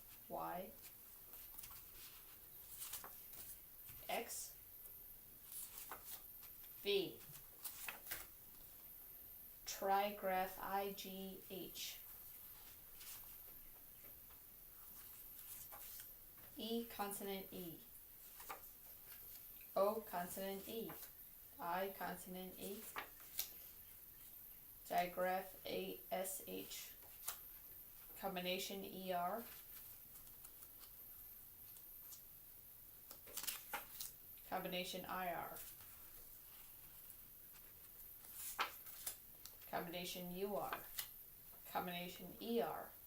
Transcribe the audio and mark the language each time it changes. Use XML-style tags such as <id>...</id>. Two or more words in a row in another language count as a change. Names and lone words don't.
<en>X, V, trigraph IGH, E consonant E, O consonant E, I consonant E, digraph ASH, combination ER, combination IR, combination UR, combination ER,</en>